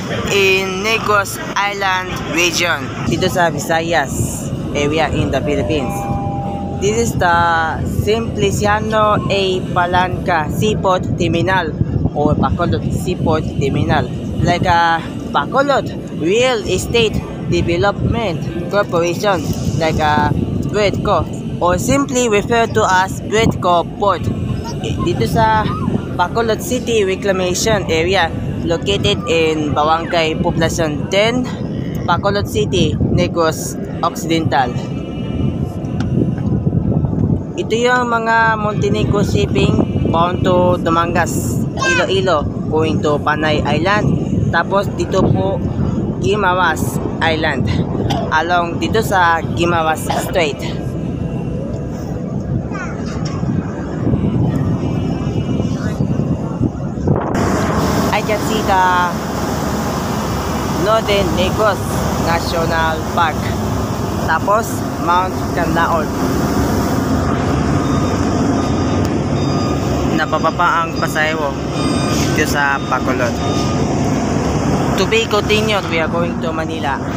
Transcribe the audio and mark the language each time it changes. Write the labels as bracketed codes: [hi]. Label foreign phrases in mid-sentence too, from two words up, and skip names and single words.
[en] in Negros Island region. [tl] Dito sa [en] Visayas area in the Philippines. This is the Simpliciano A. Palanca Seaport Terminal or Bacolod Seaport Terminal. Like a Bacolod Real Estate Development Corporation, like a BREDCO, or simply referred to as BREDCO Port. [tl] Dito sa [en] Bacolod City Reclamation Area located in Barangay Poblacion 10, Bacolod City, Negros Occidental. [tl] Ito yung mga Montenegro [en] shipping bound to [tl] Dumangas, Iloilo, [en] going to Panay Island. [tl] Tapos dito po Guimaras Island along dito sa Guimaras Strait. [en] I can see the Northern Negros National Park. [tl] Tapos Mount Canlaon. Napababa ang pasahero dito sa Bacolod. [en] To be continued, we are going to Manila.